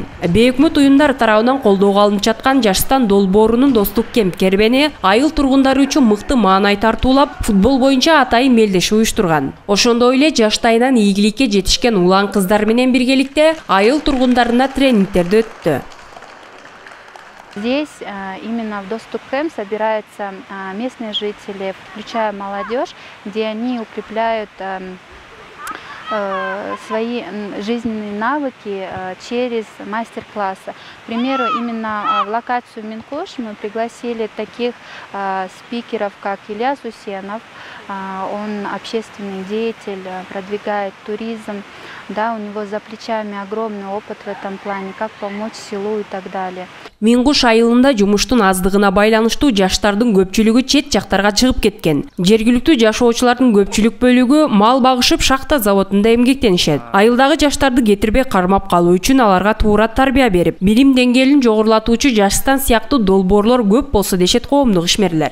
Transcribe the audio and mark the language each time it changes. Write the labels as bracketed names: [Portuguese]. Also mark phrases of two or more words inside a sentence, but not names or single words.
[Kyrgyz] Бейөкмөт уюмдар тарабынан колдоого алынып жаткан Жаштан долбоорунун достук кемп кербени айыл тургундары үчүн мыкты маанай тартуулап, футбол боюнча атайын мелдеш уюштурган. Ошондой эле жаштайынан ийгиликке жетишкен улан кыздар менен биргеликте айыл тургундарына тренингтерди өттү. [Russian] Здесь именно в доступ кэмп собираются местные жители, включая молодежь, где они укрепляют свои жизненные навыки через мастер-классы. К примеру, именно в локацию Миңкуш мы пригласили таких спикеров, как Илья Сусенов. Он общественный деятель, продвигает туризм. Да, у него за плечами огромный опыт в этом плане, как помочь селу и так далее. [Kyrgyz] Миңкуш айылында жумуштун аздыгына байланыштуу жаштардын көпчүлүгү чет жактарга чыгып кеткен. Жергиликтүү жашоочулардын көпчүлүк бөлүгү мал багышып шахта заводунда эмгектенишет. Айылдагы жаштарды кетирбей кармап калуу үчүн аларга туура тарбия берип, билим деңгээлин жогорулатуучу Жаштан сыяктуу долбоорлор көп болсо дешет коомдук ишмерлер.